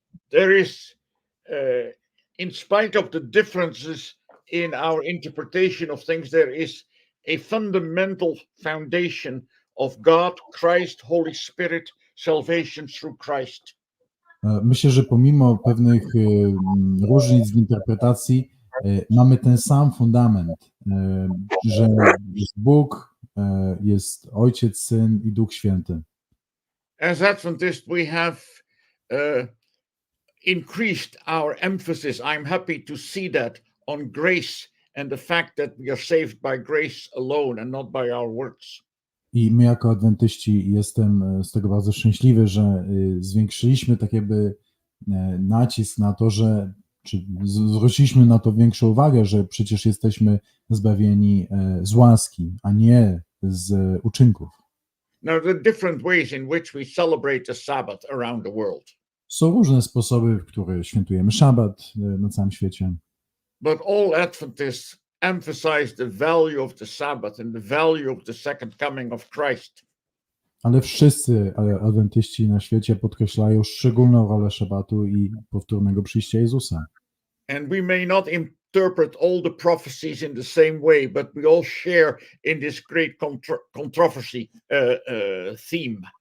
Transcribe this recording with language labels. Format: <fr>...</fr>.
<en>There is, in spite of the differences in our interpretation of things, there is a fundamental foundation of God, Christ, Holy Spirit, salvation through Christ.</en> <pl>Myślę, że pomimo pewnych różnic w interpretacji mamy ten sam fundament, że jest Bóg, jest Ojciec, Syn i Duch Święty.</pl> <en>As Adventists, we have increased our emphasis. I'm happy to see that on grace and the fact that we are saved by grace alone and not by our works.</en> <pl>I my jako adwentyści jestem z tego bardzo szczęśliwy, że zwiększyliśmy tak jakby nacisk na to, czy zwróciliśmy na to większą uwagę, że przecież jesteśmy zbawieni z łaski, a nie z uczynków.</pl> <en>Now, there are different ways in which we celebrate the Sabbath around the world.</en> <pl>Są różne sposoby, w których świętujemy szabat na całym świecie.</pl> <en>But all Adventists emphasize the value of the Sabbath and the value of the second coming of Christ.</en> <pl>Ale wszyscy adwentyści na świecie podkreślają szczególną rolę szabatu i powtórnego przyjścia Jezusa.</pl> <en>And we may not interpret all the prophecies in the same way, but we all share in this great controversy theme.</en>